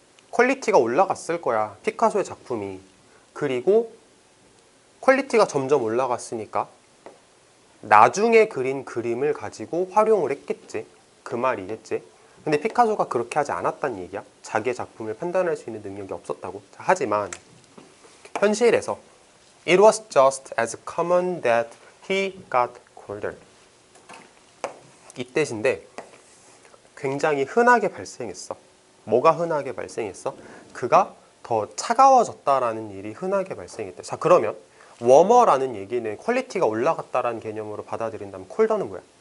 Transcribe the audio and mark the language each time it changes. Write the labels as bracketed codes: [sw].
[ko] 퀄리티가 올라갔을 거야. 피카소의 작품이. 그리고 퀄리티가 점점 올라갔으니까 나중에 그린 그림을 가지고 활용을 했겠지. 그 말이겠지. 근데 피카소가 그렇게 하지 않았다는 얘기야. 자기의 작품을 판단할 수 있는 능력이 없었다고. 하지만 현실에서 [en] It was just as common that he got colder. [ko] 이 뜻인데 굉장히 흔하게 발생했어. 뭐가 흔하게 발생했어? 그가 더 차가워졌다라는 일이 흔하게 발생했대. 자, 그러면 워머라는 얘기는 퀄리티가 올라갔다라는 개념으로 받아들인다면 콜더는 뭐야?